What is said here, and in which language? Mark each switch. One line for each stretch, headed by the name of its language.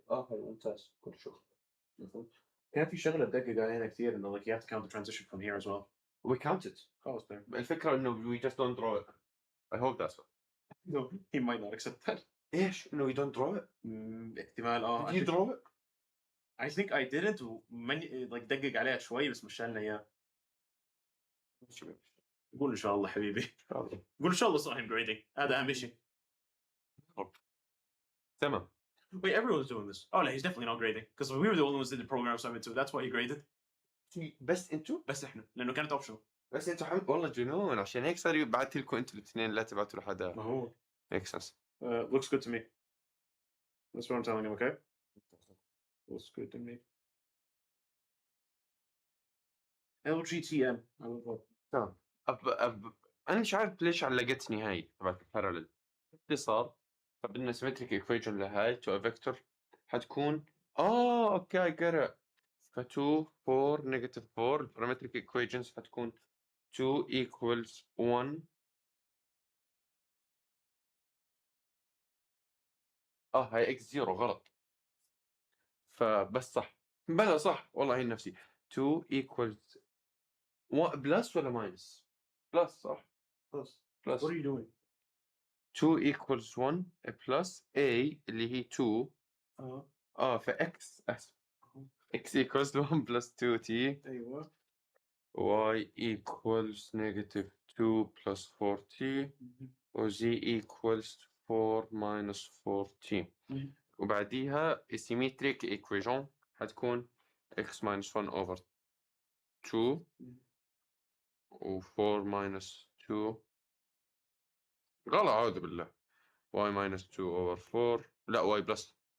Arabic: هاي ممتاز كل شغل. كان في شغلة تدقق علينا كثير إنه
English: like you have to count the transition from here as well. We count it.
Arabic: خلاص تمام. الفكرة إنه
English: we just don't draw it. I hope that's it. No, he might not accept that.
Arabic: إيش؟ إنه
English: we don't draw it.
Arabic: احتمال
English: Did you draw it? I think I didn't
Arabic: ومن like دقق عليها شوي بس مش لنا اياه. قول ان شاء الله حبيبي. قول ان شاء الله صايم grading. هذا اهم شيء. تمام.
English: Wait, everyone's doing this. Oh no, he's definitely not grading because we were the only ones that did the program assignment too. That's why he graded.
Arabic: بس انتوا بس احنا لانه كانت optional. بس انتوا حمد والله جنون عشان هيك صار بعت لكم انتوا الاثنين لا تبعتوا لحدا. ما هو.
English: Makes sense. Looks good to me. That's what I'm telling him. Okay. Looks good to me. LGTM. I love that.
Arabic: تمام. انا مش عارف ليش علقتني هاي تبعت البارالل.
English: باختصار فبدنا symmetric equation لهاي to a vector
Arabic: حتكون اوكي
English: I get it. ف 2 4 negative 4 parametric equations حتكون 2 equals 1 هاي x0 غلط.
Arabic: فبس صح بلا صح والله هي نفسي 2 equals 1 بلس ولا ماينس؟ بلس صح؟
English: Plus.
Arabic: بلس
English: What are you doing? 2 equals 1 plus a
Arabic: اللي هي
English: 2 ف x اسف x equals 1 plus 2t
Arabic: ايوه.
English: y equals negative 2 plus 4t و z equals 4 minus 4t وبعديها symmetric equation حتكون x minus 1 over 2 و 4 minus 2
Arabic: غلط أعوذ بالله
English: y minus 2 over 4 لا y plus